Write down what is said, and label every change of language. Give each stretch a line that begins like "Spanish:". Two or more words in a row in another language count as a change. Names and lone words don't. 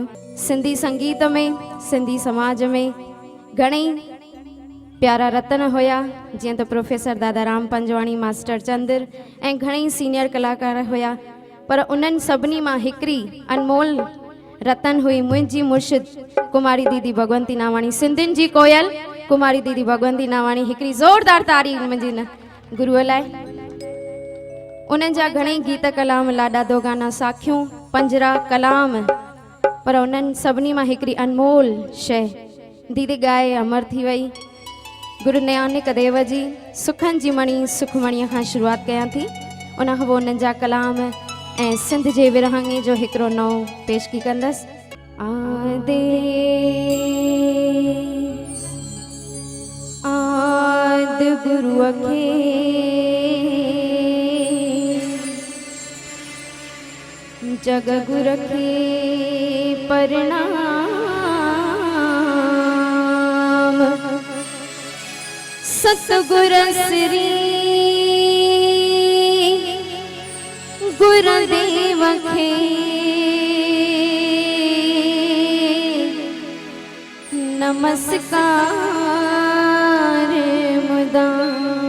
Sindhi: सिंधी संगीत में, सिंधी समाज में घणेई प्यारा रतन हुया, जीअं त प्रोफेसर दादाराम पंजवाणी, मास्टर चंद्र ऐं घणेई सीनियर कलाकार हुया, पर उन्हनि सभिनी मां हिकिड़ी अनमोल रतन हुई मुंहिंजी मुर्शिद कुमारी दीदी भगवंती नावाणी, सिंधियुनि जी कोयल कुमारी दीदी भगवंती नावाणी। हिकिड़ी ज़ोरदार तारीफ़ मुंहिंजी न गुरुअ लाइ। उन्हनि जा घणेई गीत कलाम, लाॾा दो गाना, साखियूं, पंजरा, कलाम, पर उन्हनि सभिनी मां हिकिड़ी अनमोल शइ दीदी ॻाए अमर थी वई। गुरु नानक देव जी सुखनि जी मणी सुखमणीअ खां शुरूआत कयां थी, उन खां पोइ उन्हनि जा कलाम ऐं सिंध जे विरहाङे जो हिकिड़ो नओं पेशकी कंदसि। आद गुरुअ खे जग गुर खे प्रणाम, सतगुर श्री गुरुदेव खे नमस्कार मुदाम।